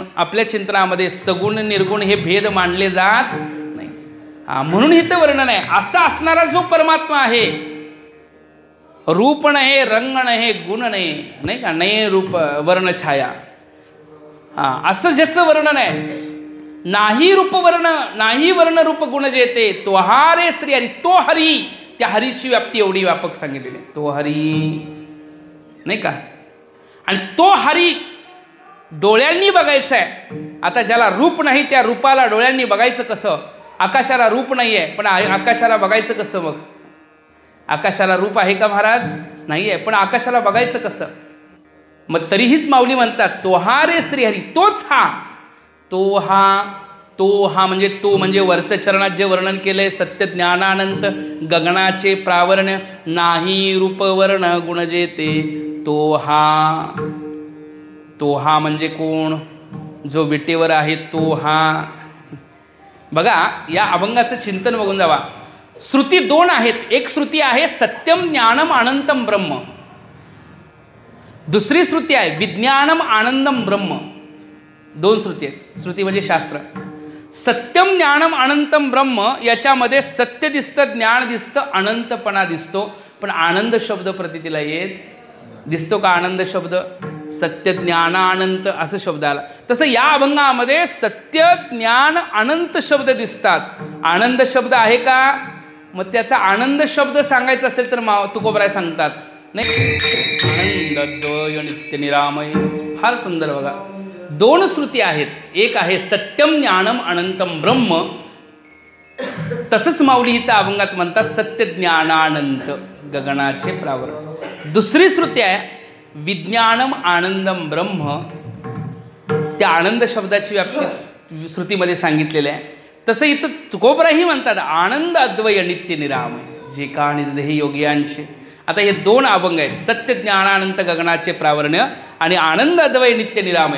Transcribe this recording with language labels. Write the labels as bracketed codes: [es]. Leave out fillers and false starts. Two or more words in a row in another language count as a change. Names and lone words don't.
[mr] आपल्या चिंतनामध्ये सगुण निर्गुण हे भेद मानले जात नाही. म्हणून इथं वर्णन आहे. असा असणारा जो परमात्मा आहे, रूप नाही, रंग नाही, गुण नाही का, नाही रूप वर्ण छाया, असं ज्याचं वर्णन आहे. नाही रूप वर्ण, नाही वर्ण रूप गुण जेते, तो हारे श्री हरी. तो हरी, त्या हरीची व्याप्ती एवढी व्यापक सांगितलेली आहे. तो हरी नाही का, आणि तो हरी डोळ्यांनी बघायचं आहे. आता ज्याला रूप नाही त्या रूपाला डोळ्यांनी बघायचं कसं? आकाशाला रूप नाही आहे, पण आकाशाला बघायचं कसं? मग आकाशाला रूप आहे का महाराज? नाही आहे, पण आकाशाला बघायचं कसं? मग तरीही माऊली म्हणतात, तो हा रे श्रीहरी, तोच हा. तो हा म्हणजे तो म्हणजे वरचं चरणात जे वर्णन केलंय, सत्य ज्ञानानंत गगनाचे प्रावरण नाही रूपवर्ण गुण जेते. तो हा म्हणजे कोण? जो विटेवर आहे तो हा. बघा, या अभंगाचं चिंतन बघून जावा. श्रुती दोन आहेत. एक श्रुती आहे [sa] सत्यम ज्ञानम अनंतम ब्रह्म. [mr] दुसरी श्रुती आहे [sa] विज्ञानम आनंदम ब्रह्म. [mr] दोन श्रुती आहेत. श्रुती म्हणजे शास्त्र. [sa] सत्यम ज्ञानम अनंतम ब्रह्म, [mr] याच्यामध्ये सत्य दिसतं, ज्ञान दिसतं, अनंतपणा दिसतो, पण आनंद शब्द प्रतीतीला येत दिसतो का? आनंद शब्द, सत्य ज्ञान अनंत असं शब्द आला. तसं या अभंगामध्ये सत्य ज्ञान अनंत शब्द दिसतात. आनंद शब्द आहे का? मग त्याचा आनंद शब्द सांगायचा असेल तर तुकोबराय सांगतात नाही, आनंदद्वय नित्य निरामय. फार सुंदर बघा, 2 श्रुती आहेत. एक आहे [sa] सत्यम ज्ञानम अनंतम ब्रह्म, [mr] तसंच माऊली इथं अभंगात म्हणतात सत्य ज्ञानानंत गगनाचे प्रावरण. दुसरी श्रुती आहे [sa] विज्ञानम आनंदम ब्रह्म, [mr] त्या आनंद शब्दाची व्याप्ती श्रुतीमध्ये सांगितलेली आहे. तसं इथं तुकोबराही म्हणतात आनंद अद्वय नित्य निरामय जे का निजदेह योगियांचे. आता हे 2 अभंग आहेत, सत्य ज्ञानानंत गगनाचे प्रावरण आणि आनंद अद्वय नित्य निरामय.